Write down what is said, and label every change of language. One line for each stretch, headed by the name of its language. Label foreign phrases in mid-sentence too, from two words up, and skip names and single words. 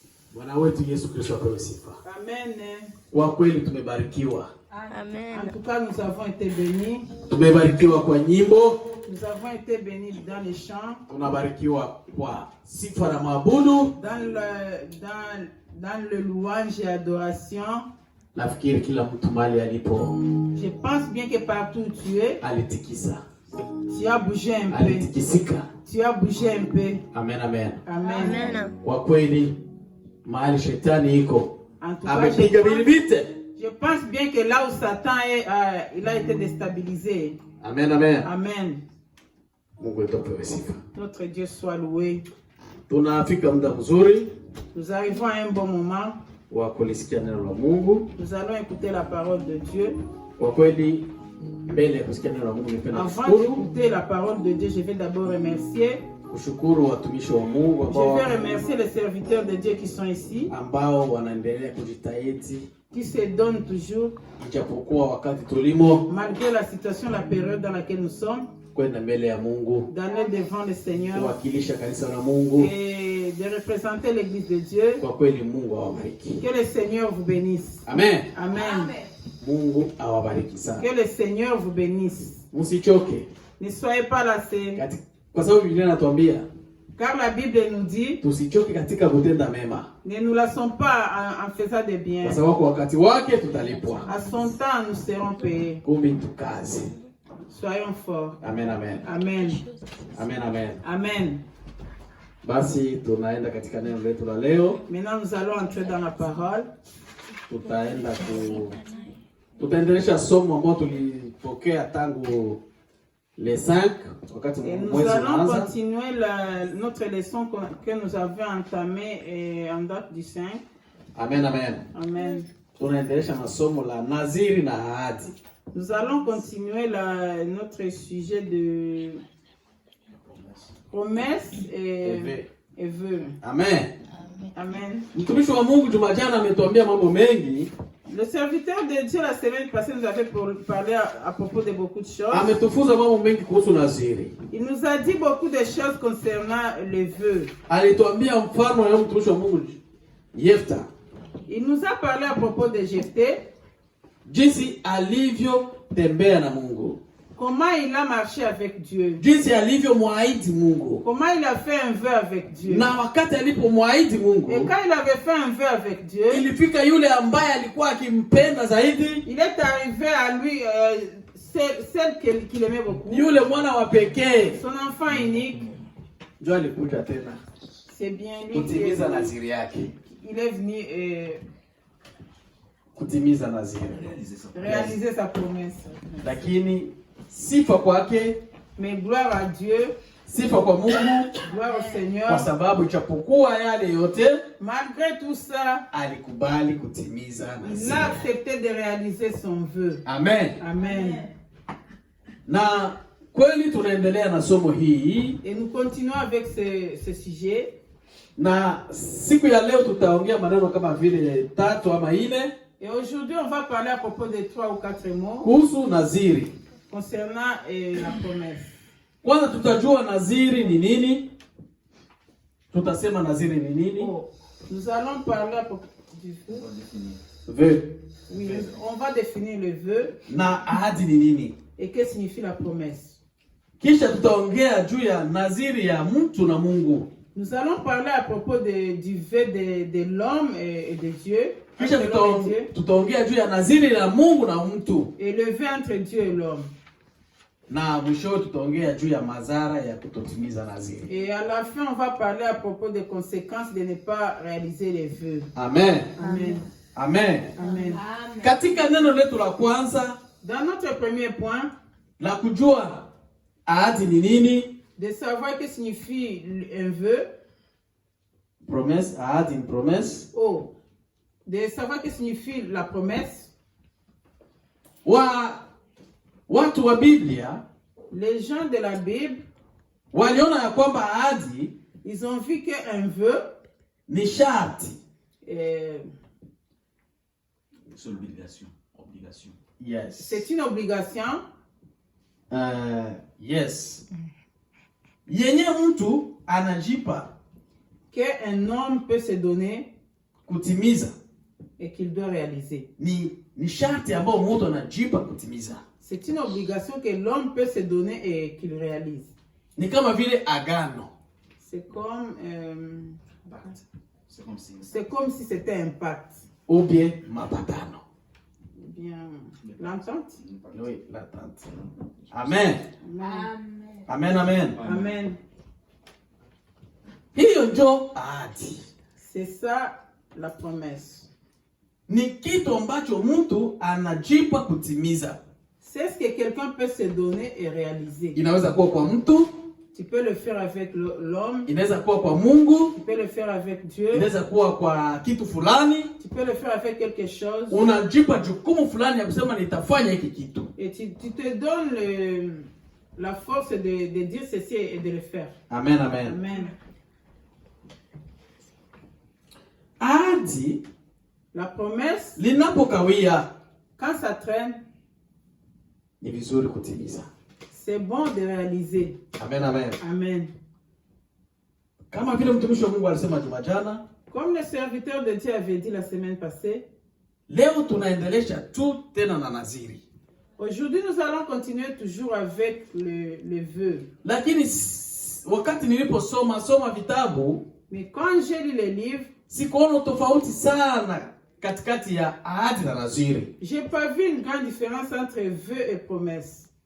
Swahili: Bwana wetu Yesu Kristo apewe sifa. Amen. Kwa kweli tumebarikiwa. Amen.
French: En tout cas, nous avons été bénis.
Swahili: Tumebarikiwa kwa nyimbo.
French: Nous avons été bénis dans les chants.
Swahili: Tunabarikiwa kwa sifa na maabudu.
French: Dans le louange et adoration.
Swahili: Nafikiri kila mtu mahali alipo.
French: Je pense bien que partout où tu es,
Swahili: alitikisa.
French: Tu as bougé un peu.
Swahili: Alitikisika.
French: Tu as bougé un peu. Amen, amen. Amen.
Swahili: Kwa kweli mahali shetani iko amepiga bilibite.
French: Je pense bien que là où Satan est, il a été déstabilisé. Amen, amen. Amen.
Swahili: Mungu atupe sifa.
French: Notre Dieu soit loué.
Swahili: Tunafika muda mzuri.
French: Nous arrivons à un bon moment.
Swahili: Wa kulisikia neno la Mungu.
French: Nous allons écouter la parole de Dieu.
Swahili: Kwa kweli mbele ya kusikia neno la Mungu nipenda kushukuru.
French: Avant d'écouter la parole de Dieu, je vais d'abord remercier.
Swahili: Kushukuru watumishi wa Mungu ambao.
French: Je vais remercier les serviteurs de Dieu qui sont ici.
Swahili: Ambao wanaendelea kujitahidi.
French: Qui se donnent toujours.
Swahili: Ijapokuwa wakati tulimo.
French: Malgré la situation, la période dans laquelle nous sommes.
Swahili: Kwenda mbele ya Mungu.
French: D'aller devant le Seigneur.
Swahili: Kuwakilisha kanisa la Mungu.
French: Et de représenter l'église de Dieu.
Swahili: Kwa kweli Mungu awabariki.
French: Que le Seigneur vous bénisse. Amen. Amen.
Swahili: Mungu awabariki sana.
French: Que le Seigneur vous bénisse.
Swahili: Msichoke.
French: Ne soyez pas lassés.
Swahili: Kwa sababu Biblia inatuambia.
French: Car la Bible nous dit.
Swahili: Tusichoke katika kutenda mema.
French: Ne nous lassons pas en faisant des biens.
Swahili: Kwa sababu wakati wake tutalipwa.
French: À son temps nous serons payés.
Swahili: Kumbe tukaze.
French: Soyons forts. Amen, amen. Amen. Amen, amen. Amen.
Swahili: Basi tunaenda katika neno letu la leo.
French: Maintenant nous allons entrer dans la parole.
Swahili: Tutaendelesha somo ambalo tulipokea tangu les 5 wakati
French: nous allons continuer notre leçon que nous avions entamée en date du 5. Amen, amen. Amen.
Swahili: Tunaendelesha masomo la naziri na ahadi.
French: Nous allons continuer notre sujet de promesse et vœux. Amen. Amen.
Swahili: Mtumishi wa Mungu Jumajana ametuambia mambo mengi.
French: Le serviteur de Dieu la semaine passée nous avait parlé à propos de beaucoup de choses.
Swahili: Ametufunza mambo mengi kuhusu naziri.
French: Il nous a dit beaucoup de choses concernant les vœux.
Swahili: Alituambia mfano wa mtumishi wa Mungu Yefta.
French: Il nous a parlé à propos de Jephthé.
Swahili: Jinsi alivyotembea na Mungu.
French: Comment il a marché avec Dieu.
Swahili: Jinsi alivyomwahidi Mungu.
French: Comment il a fait un vœu avec Dieu.
Swahili: Na wakati alipomwahidi Mungu.
French: Et quand il avait fait un vœu avec Dieu.
Swahili: Ilifika yule ambaye alikuwa akimpenda zaidi.
French: Il est arrivé à lui celle qu'il aimait beaucoup.
Swahili: Yule mwana wa pekee.
French: Son enfant unique.
Swahili: Ndio alikuja tena.
French: C'est bien lui.
Swahili: Kutimiza naziri yake.
French: Il est venu
Swahili: kutimiza naziri.
French: Réaliser sa promesse.
Swahili: Lakini sifa kwake.
French: Mais gloire à Dieu.
Swahili: Sifa kwa Mungu.
French: Gloire au Seigneur.
Swahili: Kwa sababu ichapokuwa yale yote.
French: Malgré tout ça.
Swahili: Alikubali kutimiza naziri.
French: Il a accepté de réaliser son vœu. Amen. Amen.
Swahili: Na kweli tunaendelea na somo hii.
French: Et nous continuons avec ce sujet.
Swahili: Na siku ya leo tutaongea maneno kama vile 3 ama 4.
French: Et aujourd'hui on va parler à propos de 3 ou 4 mots.
Swahili: Kuhusu naziri.
French: Concernant la promesse.
Swahili: Kwanza tutajua naziri ni nini? Tutasema naziri ni nini?
French: Nous allons parler à propos du vœu. Vœu. Oui, on va définir le vœu.
Swahili: Na ahadi ni nini?
French: Et que signifie la promesse?
Swahili: Kisha tutaongea juu ya naziri ya mtu na Mungu.
French: Nous allons parler à propos du vœu de l'homme et de Dieu.
Swahili: Kisha tutaongea juu ya naziri ya Mungu na mtu.
French: Et le vœu entre Dieu et l'homme.
Swahili: Na mwisho tutaongea juu ya madhara ya kutotimiza naziri.
French: Et à la fin on va parler à propos des conséquences de ne pas réaliser les vœux. Amen. Amen. Amen. Amen.
Swahili: Katika neno letu la kwanza,
French: dans notre premier point,
Swahili: la kujua ahadi ni nini?
French: De savoir que signifie un vœu. Promesse, ahadi, une promesse. Oh. De savoir que signifie la promesse.
Swahili: Watu wa Biblia,
French: les gens de la Bible,
Swahili: waliona ya kwamba ahadi,
French: ils ont vu que un vœu
Swahili: ni sharti.
French: C'est l'obligation. Obligation. Yes. C'est une obligation.
Swahili: Yes. Yenye mtu anajipa.
French: Que un homme peut se donner.
Swahili: kutimiza.
French: et qu'il doit réaliser.
Swahili: Ni sharti ambao mtu anajipa kutimiza.
French: C'est une obligation que l'homme peut se donner et qu'il réalise.
Swahili: Ni kama vile agano.
French: C'est comme C'est comme si c'était un pacte. Ou bien mapatano. Ou bien l'entente. Oui, l'attente. Amen. Amen. Amen, amen. Amen.
Swahili: Hiyo ndio ahadi.
French: C'est ça la promesse.
Swahili: Ni kitu ambacho mtu anajipa kutimiza.
French: C'est ce que quelqu'un peut se donner et réaliser.
Swahili: Inaweza kuwa kwa mtu,
French: tu peux le faire avec l'homme,
Swahili: inaweza kuwa kwa Mungu,
French: tu peux le faire avec Dieu,
Swahili: inaweza kuwa kwa kitu fulani,
French: tu peux le faire avec quelque chose.
Swahili: Unajipa jukumu fulani ya kusema nitafanya hiki kitu.
French: Et tu te donnes la force de dire ceci et de le faire. Amen, amen. Amen.
Swahili: Ahadi,
French: la promesse,
Swahili: linapokawia,
French: quand ça traîne,
Swahili: ni vizuri kutimiza.
French: C'est bon de réaliser. Amen, amen. Amen.
Swahili: Kama vile mtumishi wa Mungu alisema Jumajana,
French: comme le serviteur de Dieu avait dit la semaine passée,
Swahili: leo tunaendelesha tu tena na naziri.
French: Aujourd'hui nous allons continuer toujours avec le vœu.
Swahili: Lakini wakati niliposoma vitabu,
French: mais quand j'ai lu les livres,
Swahili: sikuona tofauti sana katikati ya ahadi na naziri.
French: J'ai pas vu une grande différence entre vœu et promesse.